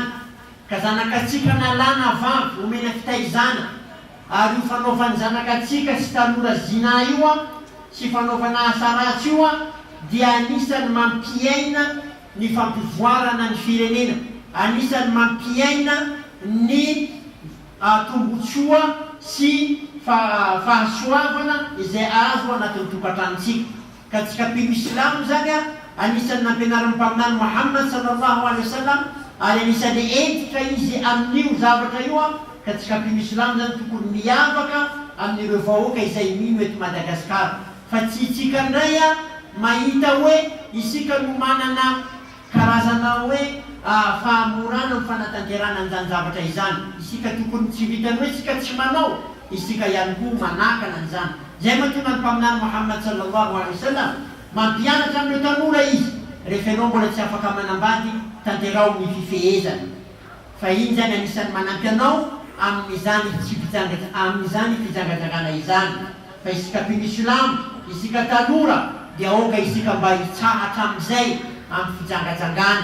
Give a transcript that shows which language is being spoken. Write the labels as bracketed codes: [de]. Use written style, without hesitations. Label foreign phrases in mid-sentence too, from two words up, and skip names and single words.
[mg] Ka zanakatsika nalana vavy omena fitaizana, ary io fanaovany zanakatsika sy tanora zina io sy fanaovana asa ratsy io dia anisany mampiaina ny fampivoarana ny firenena, anisany mampiaina ny tombotsoa sy fahasoavana izay azo anatin'ny tokantranontsika. Ka tsy kapino islam zany anisany nampianarin'ny mpaminany Muhammad [ar] صلى الله عليه وسلم, [mg] ary anisany etika izy amin'io zavatra io ka tsy kapino islam zany tokony miavaka amin'ireo vahoaka izay mino eto Madagasikara. Fa tsy itsika ndray mahita hoe isika no manana karazana hoe fahamorana amin'ny fanatanterana an'izany zavatra izany. Isika tokony tsy vitany hoe isika tsy manao, isika ihany koa manakana an'izany. Zay mahatonga ny mpaminany Muhammad [ar] صلى الله عليه وسلم [mg] mampianatra amin'ireo tanora izy, rehefa ianao mbola tsy afaka manambady tanterao ny fifehezana. Fa iny zany anisany manampy anao amin'izany fijangajangana izany. Fa isika mpino islam, isika tanora dia aoka isika mba hitsahatra amin'izay amin'ny fijangajangana.